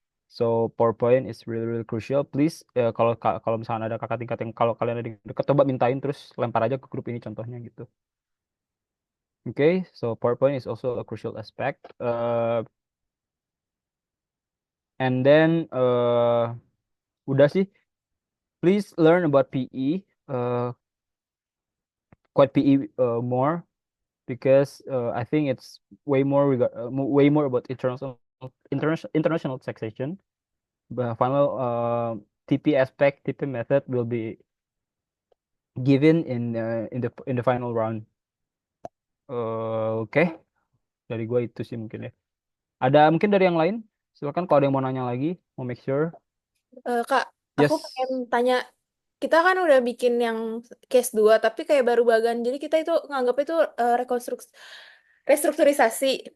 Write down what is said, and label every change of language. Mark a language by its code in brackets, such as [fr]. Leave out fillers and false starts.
[en] So PowerPoint is really really crucial. [id] Please kalau misalnya ada kakak tingkat yang kalau kalian ada di dekat, coba mintain terus lempar aja ke grup ini contohnya gitu. [en] Okay, so PowerPoint is also a crucial aspect. And then [id] udah sih. [en] Please learn about PE. Quite PE more because I think it's way more about international taxation. The final TP aspect, TP method will be given in the final round. [id] Oke, dari gue itu sih mungkin ya. Ada mungkin dari yang lain? Silakan kalau ada yang mau nanya lagi, mau make sure. Kak, aku [en] Yes. [id] pengen tanya, kita kan udah bikin yang case 2, tapi kayak baru bagan. Jadi kita itu nganggap itu restrukturisasi.